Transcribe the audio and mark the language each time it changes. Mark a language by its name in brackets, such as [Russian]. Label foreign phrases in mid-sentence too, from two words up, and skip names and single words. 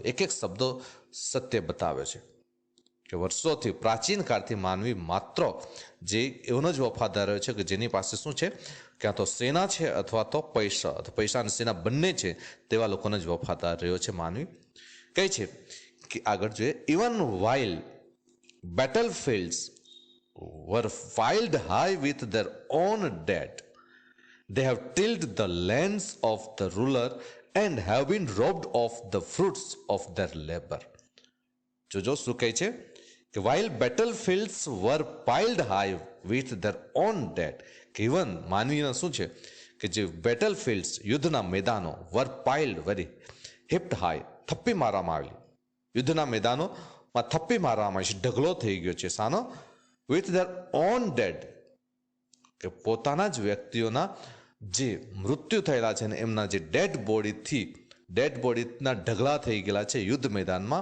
[Gujarati] એક એક શબ્દો સત્ય બતાવે છે કે વર્ષોથી, પ્રાચીન કાળથી માનવી માત્ર જે એવોનો જ વફાદાર રહ્યો છે કે જેની પાસે શું છે? ક્યાં તો સેના છે અથવા તો પૈસા, અથવા પૈસા અને સેના બંને છે, તેવા લોકોને જ વફાદાર રહ્યો છે માનવી. કહે છે કે આગળ જોઈએ, [English] even while battlefields were piled high with their own dead, they have tilled the lands of the ruler and have been robbed of the fruits of their labor. [Gujarati] જોજો શું કહે છે કે [English] while battlefields were piled high with their own dead, [Gujarati] કે ઇવન માનવીના શું છે કે જે બેટલફિલ્ડ્સ, યુદ્ધના મેદાનો, [English] were piled, very heaped high, [Gujarati] થપ્પી મારવામાં આવેલી. યુદ્ધના મેદાનોમાં થપ્પી મારવામાં આવી છે, ઢગલો થઈ ગયો છે. સાનો? [English] with their own dead, [Gujarati] કે પોતાના જ વ્યક્તિઓના જે મૃત્યુ થયેલા છે ને એમના જે [English] dead body [Gujarati] ઢગલા થઈ ગયેલા છે યુદ્ધ મેદાનમાં.